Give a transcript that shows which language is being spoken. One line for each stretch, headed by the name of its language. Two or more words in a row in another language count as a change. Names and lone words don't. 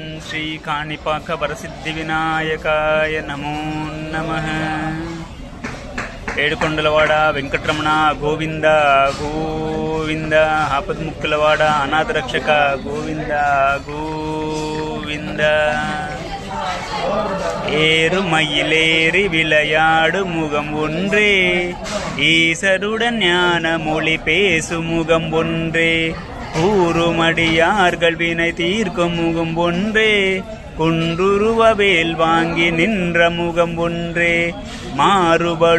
Sanskrit: ಶ್ರೀ ಕಾಣಿಪಾಕ ವರಸಿದ್ಧಿ ವಿನಾಯಕಾಯ ನಮೋ ನಮಃ.
Telugu: ఏడుకొండలవాడ వెంకటరమణ గోవింద గోవింద. ఆపద్ముక్కులవాడ అనాథ రక్షక గోవింద గోవింద.
Tamil: ஏறுமயிலேறி விளையாடு முகம் ஒன்றே, ஈசருடன் ஞான மொழி பேசு முகம் ஒன்றே, கூறுமடியார்கள் வினை தீர்க்கும் முகம் ஒன்றே, குன்றுருவவேல் வாங்கி நின்ற முகம் ஒன்றே, மாறுபடு